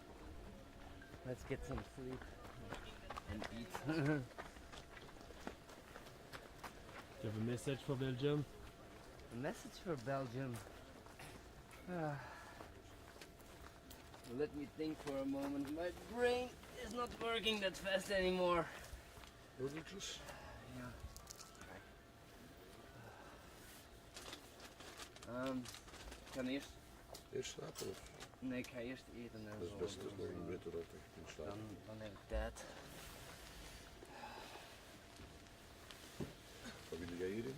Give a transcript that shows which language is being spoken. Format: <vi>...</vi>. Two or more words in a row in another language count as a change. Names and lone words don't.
<en>Let's get some sleep and eat. Do you have a message for Belgium? A message for Belgium. Let me think for a moment. My brain is not working that fast anymore.</en> <nl>Nodeltjes? Ja. Ik ga eerst... Eerst slapen of? Nee, ik ga eerst eten en Dat is zo. best, dat is nog beter dat je kunt slapen. Dan heb ik tijd. Wat wil jij hierin?</nl>